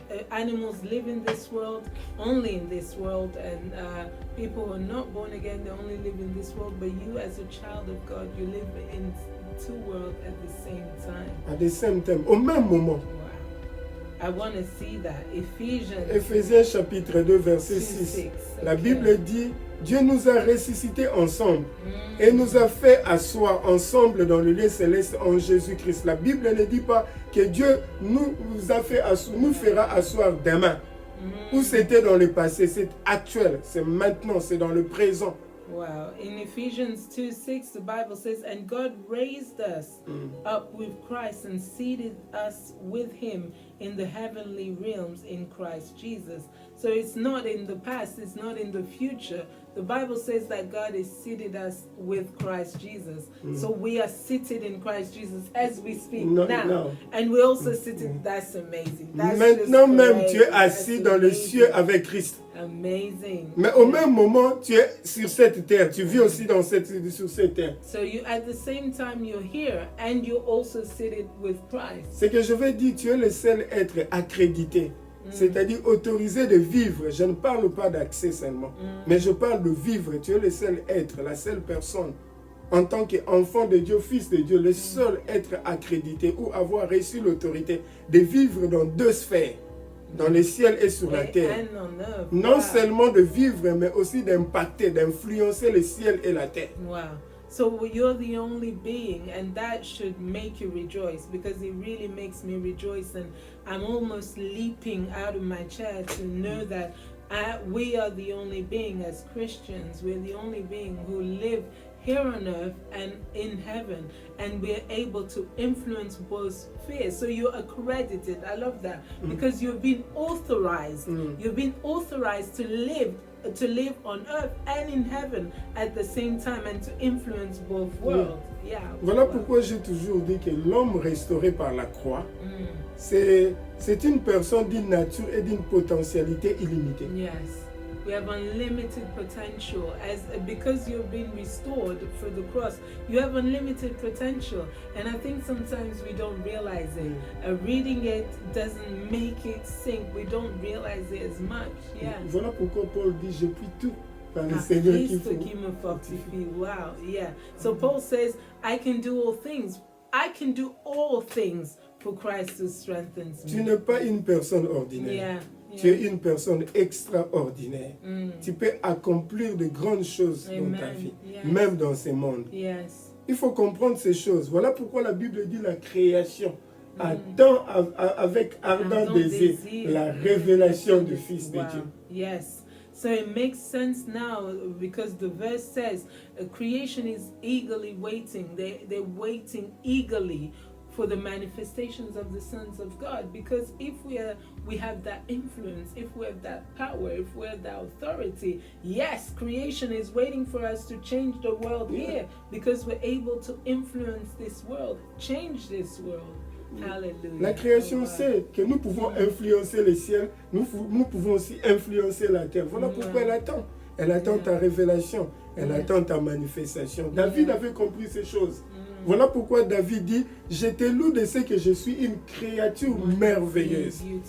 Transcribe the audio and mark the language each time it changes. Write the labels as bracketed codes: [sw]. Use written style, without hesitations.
[en] Animals live in this world, only in this world, and people who are not born again, they only live in this world. But you, as a child of God, you live in two worlds at the same time. À the same time, [fr] au même moment. [en] Wow. I want to see that. [fr] Éphésiens chapitre 2, verset 6. La Bible dit, Dieu nous a ressuscités ensemble et nous a fait asseoir ensemble dans le lieu céleste en Jésus-Christ. La Bible ne dit pas que Dieu nous fera asseoir demain. Ou c'était dans le passé, c'est actuel, c'est maintenant, c'est dans le présent. [en] Wow. In Ephesians 2:6, the Bible says, and God raised us up with Christ and seated us with him in the heavenly realms in Christ Jesus. So it's not in the past, it's not in the future. The Bible says that God has seated us with Christ Jesus. So we are seated in Christ Jesus as we speak now. And we're also seated, that's amazing. That's [fr] maintenant même, tu es assis dans le ciel avec Christ. [en] Amazing. [fr] Mais au même moment, tu es sur cette terre. Tu vis aussi sur cette terre. [en] So you, at the same time, you're here and you're also seated with Christ. [fr] Ce que je veux dire, tu es le seul être accrédité. C'est-à-dire autorisé de vivre. Je ne parle pas d'accès seulement, mais je parle de vivre. Tu es le seul être, la seule personne, en tant qu'enfant de Dieu, fils de Dieu, le seul être accrédité ou avoir reçu l'autorité de vivre dans deux sphères, dans le ciel et sur la terre. Non seulement de vivre, mais aussi d'impacter, d'influencer le ciel et la terre. [en] Wow. So you're the only being, and that should make you rejoice, because it really makes me rejoice, and I'm almost leaping out of my chair to know that we are the only being as Christians. We're the only being who live here on earth and in heaven, and we're able to influence both spheres. So you're accredited. I love that, because you've been authorized. You've been authorized to live on earth and in heaven at the same time, and to influence both worlds. Yeah. [fr] Voilà pourquoi j'ai toujours dit que l'homme restauré par la croix, c'est une personne d'une nature et d'une potentialité illimitée. [en] Yes. We have unlimited potential because you've been restored through the cross. You have unlimited potential, and I think sometimes we don't realize it. Reading it doesn't make it sink. We don't realize it as much. Yeah. [fr] Voilà pourquoi Paul dit, je puis tout par le Seigneur qui me fortifie. [en] Wow. Yeah. So Paul says, I can do all things. I can do all things for Christ who strengthens me. [fr] Tu n'es pas une personne ordinaire. [en] Yeah. [fr] Tu es une personne extraordinaire. Tu peux accomplir de grandes choses dans ta vie, même dans ce monde. [en] Yes. [fr] Il faut comprendre ces choses. Voilà pourquoi la Bible dit la création. attend avec ardent désir la révélation du Fils de Dieu. [en] Yes. So it makes sense now because the verse says creation is eagerly waiting. They're waiting eagerly for the manifestations of the sons of God, because if we have that influence, if we have that power, if we have that authority, yes, creation is waiting for us to change the world here, because we're able to influence this world, change this world. Hallelujah. [fr] La création sait que nous pouvons influencer les ciels, nous pouvons aussi influencer la terre. Voilà pourquoi elle attend. Elle attend ta révélation, elle attend ta manifestation. David avait compris ces choses. Voilà pourquoi David dit, je te loue de ce que je suis une créature merveilleuse.